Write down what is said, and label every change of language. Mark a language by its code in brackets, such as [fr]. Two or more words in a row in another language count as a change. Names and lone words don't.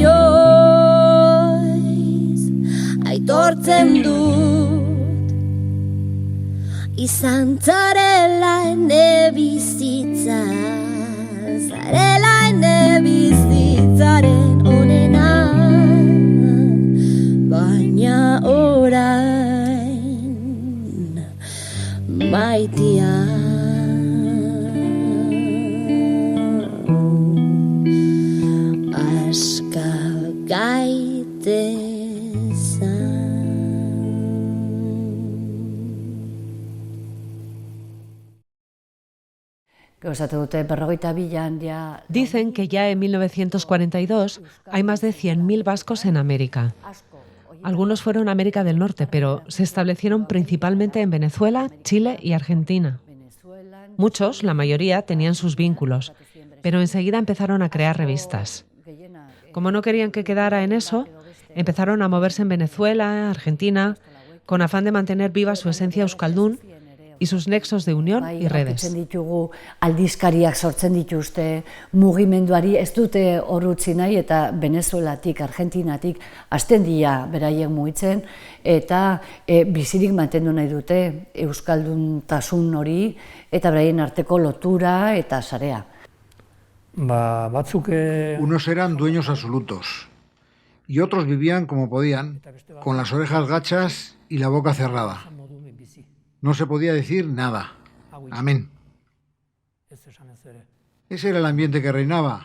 [eu] inoiz aitortzen dut izan zarela ene bizitza, zarela ene bizitzaren onena, baina orain maitia. Aska gaitezan. [es] Dicen que ya en 1942 hay más de 100.000 vascos en América. Algunos fueron a América del Norte, pero se establecieron principalmente en Venezuela, Chile y Argentina. Muchos, la mayoría, tenían sus vínculos, pero enseguida empezaron a crear revistas. Como no querían que quedara en eso, empezaron a moverse en Venezuela, Argentina, con afán de mantener viva su esencia euskaldun y sus nexos de unión y redes. [eu] Ditugu aldizkariak sortzen dituzte, mugimenduari ez dute hor utzi nahi eta Venezuelatik, Argentinatik hasten dira beraiek mugitzen eta bizirik mantendu nahi dute euskalduntasun hori eta beraien arteko lotura eta sarea. [es] Unos eran dueños absolutos y otros vivían como podían, con las orejas gachas y la boca cerrada. No se podía decir nada. Amén. Ese era el ambiente que reinaba.